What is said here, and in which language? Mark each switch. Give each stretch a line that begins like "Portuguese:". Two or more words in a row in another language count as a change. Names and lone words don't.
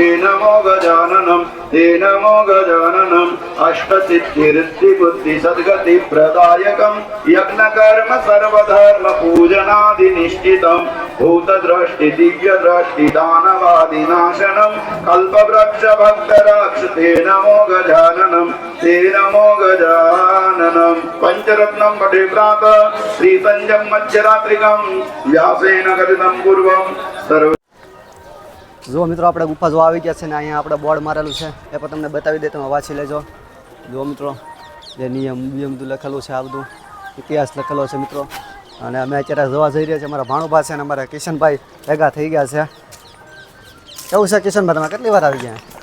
Sanskrit: नमो गजाननं ते नमो गजाननं अष्टसिद्धिर्ति बुद्धि सद्गति प्रदायकं यज्ञकर्म सर्वधर्म पूजनादि निश्चितं भूतदृष्टि दिव्यदृष्टि दानवादिनाशनं कल्पवृक्ष भक्तराक्षते नमो गजाननं ते नमो गजाननं पंचरत्नं पठे प्रातः श्रीतंजं मध्यरात्रिकं व्यासेन कथितं पूर्वं सर्व।
Gujarati: જો મિત્રો આપણે ગુફા જોવા આવી ગયા છે, ને અહીંયા આપણે બોર્ડ મારેલું છે, એ પણ તમને બતાવી દે, તમે વાંચી લેજો। જો મિત્રો જે નિયમ બધું લખેલું છે, આ બધું ઇતિહાસ લખેલો છે મિત્રો। અને અમે અત્યારે જોવા જઈ રહ્યા છીએ। અમારા ભાણુભા છે અને અમારા કિશનભાઈ ભેગા થઈ ગયા છે। કેવું છે કિશનભાઈ, તમે કેટલી વાર આવી ગયા?